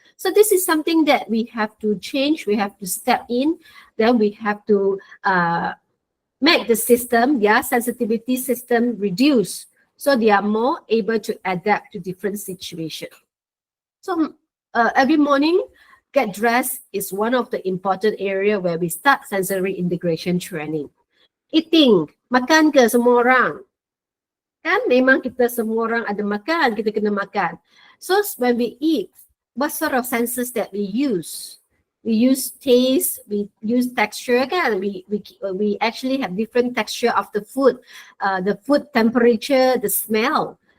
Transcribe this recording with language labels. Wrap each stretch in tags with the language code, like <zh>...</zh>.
<en>So this is something that we have to change, we have to step in, then we have to make the system, their sensitivity system reduce, so they are more able to adapt to different situations. So every morning, get dressed is one of the important area where we start sensory integration training.</en> <ms>Eating, makan ke semua orang? Kan memang kita semua orang ada makan, kita kena makan.</ms> <en>So when we eat, what sort of senses that we use? We use taste, we use texture kan? We actually have different texture of the food temperature, the smell.</en>